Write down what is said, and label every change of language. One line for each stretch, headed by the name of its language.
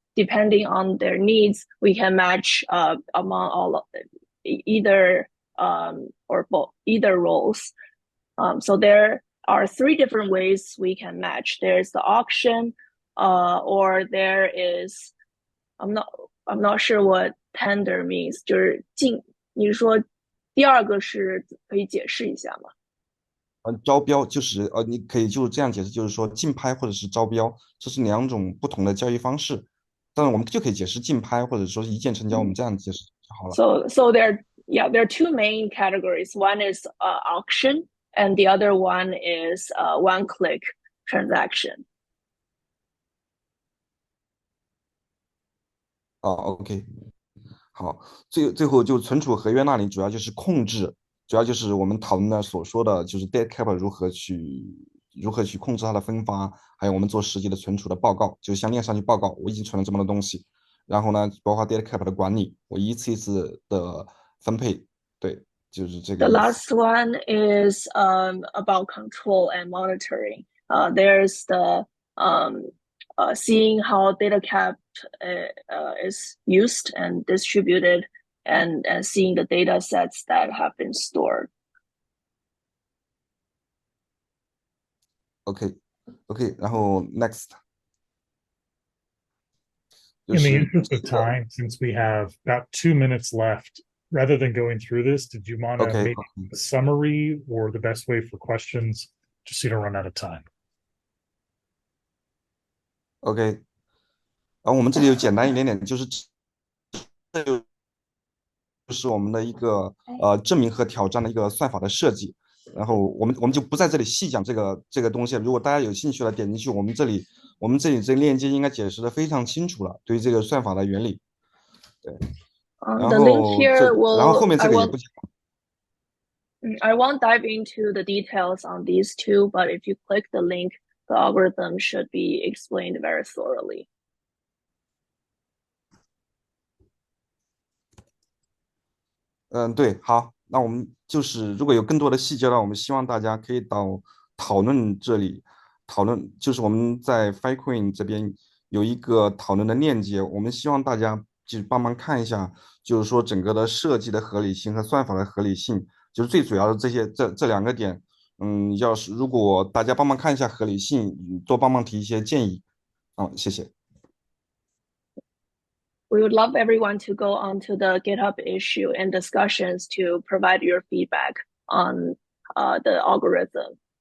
English: Depending on their needs, we can match among all of them, either or both, either roles. So there are 3 different ways we can match. There's the auction, or there is I'm not sure what tender means.
Chinese: 就是你说第2个是可以解释一下吗？招标就是你可以就这样解释，就是说竞拍或者是招标，这是2种不同的交易方式。但是我们就可以解释竞拍或者说是一键成交，我们这样解释就好了。
English: So there are 2 main categories. One is auction, and the other one is one-click transaction.
Chinese: OK， 好，最后就存储合约那里主要就是控制，主要就是我们讨论的所说的就是 DataCap 如何去控制它的分发，还有我们做实际的存储的报告，就向链上去报告我已经存了这么多东西，然后呢，包括 DataCap 的管理，我一次一次的分配，对，就是这个
English: The
Chinese: 意思。
English: last one is about control and monitoring. There's the seeing how DataCap is used and distributed, and seeing the data sets that have been stored.
Chinese: OK， 然后 next。
English: In the interest of time, since we have about 2 minutes left, rather than going through this, did you want to make a summary or the best way for questions, just so you don't run out of time?
Chinese: OK， 然后我们这里有简单一点点，就是我们的一个证明和挑战的一个算法的设计。然后我们就不在这里细讲这个东西。如果大家有兴趣了，点进去我们这里这个链接应该解释的非常清楚了，对于这个算法的原理。对，然后后面这个也不讲。
English: I won't dive into the details on these 2, but if you click the link, the algorithm should be explained very thoroughly.
Chinese: 对，好，那我们就是如果有更多的细节呢，我们希望大家可以到讨论这里讨论，就是我们在 Filecoin 这边有一个讨论的链接，我们希望大家就帮忙看一下，就是说整个的设计的合理性和算法的合理性，就是最主要的这2个点。要是如果大家帮忙看一下合理性，多帮忙提一些建议。谢谢。
English: We would love everyone to go onto the GitHub issue and discussions to provide your feedback on the algorithm.